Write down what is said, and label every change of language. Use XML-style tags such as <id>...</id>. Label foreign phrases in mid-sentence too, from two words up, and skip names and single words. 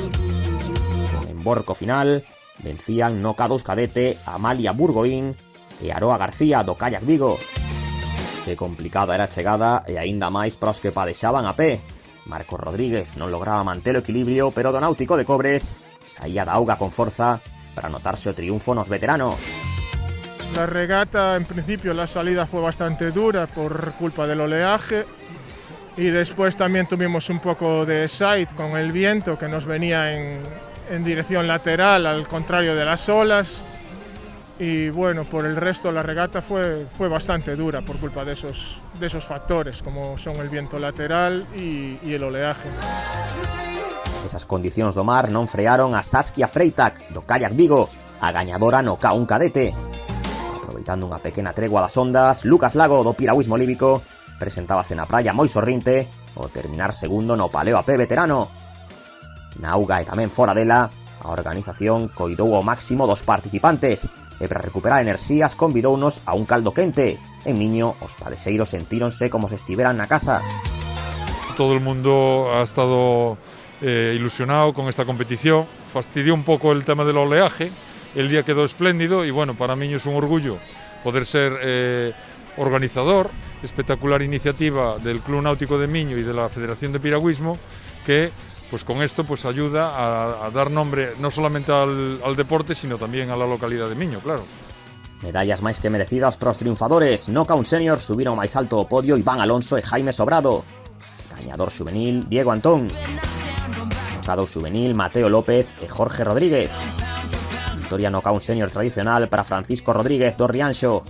<gl>Con emborco final, vencían no K2 cadete Amalia Burgoín e Aroa García do Kayak Vigo. Que complicada era a chegada e aínda máis para os que padexaban a pé. Marcos Rodríguez non lograba manter o equilibrio, pero do Náutico de Cobres saía da auga con forza para anotarse o triunfo nos veteranos.</gl> <es>La regata, en principio, la salida fue bastante dura por culpa del oleaje y después también tuvimos un poco de side con el viento que nos venía en dirección lateral, al contrario de las olas. Y bueno, por el resto la regata fue bastante dura por culpa de esos factores, como son el viento lateral y el oleaje.</es> <gl>Esas condicións do mar non frearon a Saskia Freitag do Kayak Vigo, a gañadora no K1 cadete. Aproveitando unha pequena tregua das ondas, Lucas Lago do piragüismo líbico presentábase na praia moi sorrinte ao terminar segundo no Paleo AP veterano. Na auga e tamén fora dela, a organización coidou ao máximo dos participantes e para recuperar enerxías convidounos a un caldo quente. En Miño, os padeseiros sentíronse como se estiveran na casa.</gl> <es>Todo el mundo ha estado ilusionado con esta competición. Fastidió un poco el tema del oleaje. El día quedó espléndido y bueno, para mí es un orgullo poder ser organizador. Espectacular iniciativa del Club Náutico de Miño y de la Federación de Piragüismo, que pues con esto pues ayuda a dar nombre no solamente al deporte, sino también a la localidad de Miño, claro.</es> <gl>Medallas máis que merecidas pros triunfadores. No K1 Senior subiron máis alto o podio Iván Alonso e Jaime Sobrado. Gañador xuvenil Diego Antón. No K2 xuvenil Mateo López e Jorge Rodríguez. Victoria no K1 Senior tradicional para Francisco Rodríguez do Rianxo.</gl>